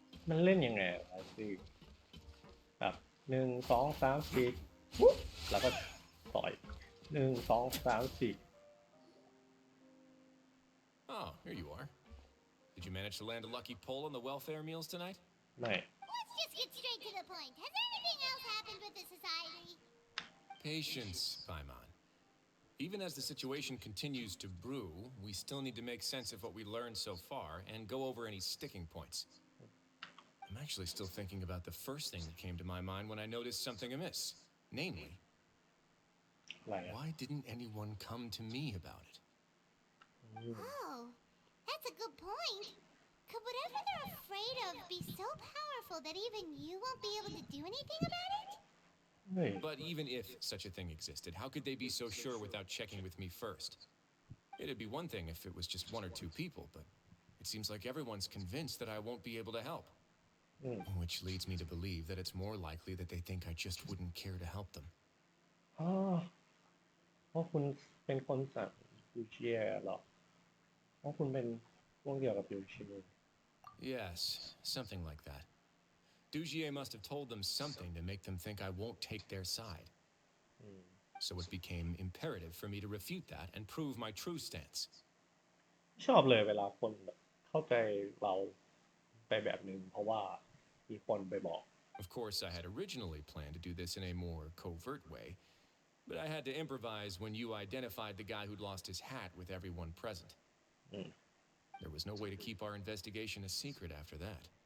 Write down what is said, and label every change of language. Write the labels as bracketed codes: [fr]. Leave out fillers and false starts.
[th] มันเล่นยังไงวะสิแบบ1 2 3 4ปุ๊บแล้วก็ต่อย1 2 3 4 [en] Oh, here you are. Did you manage to land a lucky pull on the welfare meals tonight? [th] ไม่ [en] Let's just get straight to the point. Has anything else happened with the society? Patience, Paimon. Even as the situation continues to brew, we still need to make sense of what we learned so far and go over any sticking points. I'm actually still thinking about the first thing that came to my mind when I noticed something amiss. Namely, why didn't anyone come to me about it? Oh, that's a good point. Could whatever they're afraid of be so powerful that even you won't be able to do anything about it? But even if such a thing existed, how could they be so sure without checking with me first? It'd be one thing if it was just 1 or 2 people, but it seems like everyone's convinced that I won't be able to help. Which leads me to believe that it's more likely that they think I just wouldn't care to help them. [th] เพราะคุณเป็นคนสั่งยูเชียหรอเพราะคุณเป็นพวกเดียวกับยูเชีย [en] Yes, something like that. Dugier must have told them something to make them think I won't take their side. So it became imperative for me to refute that and prove my true stance. [th] ชอบเลยเวลาคนเข้าใจเราไปแบบนึงเพราะว่ามีคนไปบอก [en] Of course, I had originally planned to do this in a more covert way, but I had to improvise when you identified the guy who'd lost his hat with everyone present. There was no way to keep our investigation a secret after that.